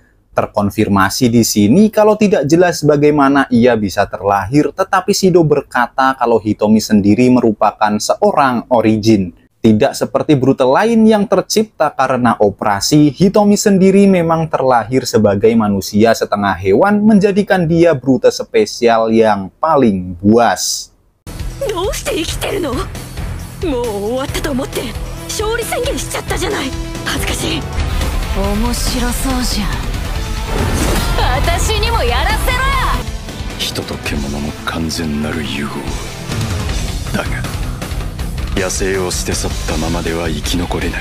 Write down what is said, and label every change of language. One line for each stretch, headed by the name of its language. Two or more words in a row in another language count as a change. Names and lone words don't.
Indonesian: Terkonfirmasi di sini kalau tidak jelas bagaimana ia bisa terlahir, tetapi Shido berkata kalau Hitomi sendiri merupakan seorang origin. Tidak seperti Brute lain yang tercipta karena operasi, Hitomi sendiri memang terlahir sebagai manusia setengah hewan, menjadikan dia Brute spesial yang paling buas.
Japanese: Hitoと獣の完全なる融合だが、野生を捨て去ったままでは生き残れない。